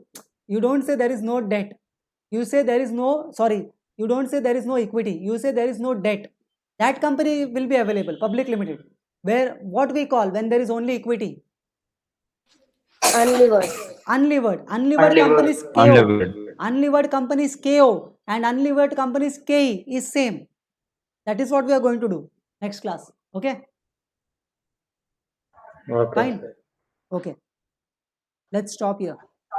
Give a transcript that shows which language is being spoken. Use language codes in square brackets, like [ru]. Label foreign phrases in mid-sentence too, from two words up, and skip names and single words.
[en] You don't say there is no debt. You say there is no, sorry, you don't say there is no equity. You say there is no debt. That company will be available, public limited. Where what we call when there is only equity? Unlevered. Unlevered companies KO. Unlevered. Unlevered companies KO and unlevered companies KE is same. That is what we are going to do next class. Okay? Okay. Fine. Okay. Let's stop here.